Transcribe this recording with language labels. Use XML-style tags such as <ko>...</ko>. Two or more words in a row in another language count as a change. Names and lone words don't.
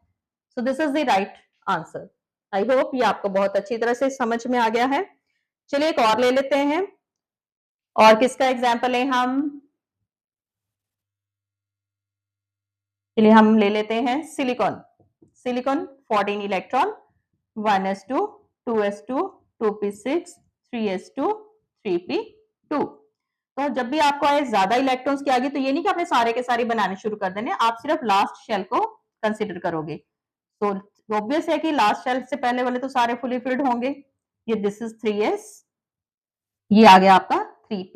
<en>so this is the right answer. I hope</en> <hi>ये आपको बहुत अच्छी तरह से समझ में आ गया है। चलिए एक और ले लेते हैं। और किसका एग्जाम्पल है हम, चलिए हम ले लेते हैं सिलिकॉन। सिलिकॉन 14 इलेक्ट्रॉन, 1s2 2s2 2p6 3s2 3p2। तो जब भी आपको आए ज्यादा इलेक्ट्रॉन्स की आगे, तो ये नहीं कि आपने सारे के सारे बनाने शुरू कर देने, आप सिर्फ</hi> <en>last shell</en> <hi>को कंसिडर करोगे। तो ऑब्वियस है कि</hi> <en>last shell</en> <hi>से पहले वाले तो सारे</hi> <en>fully filled</en> <hi>होंगे। ये</hi> <en>this is</en> <hi>3s, ये आ गया आपका 3p।</hi>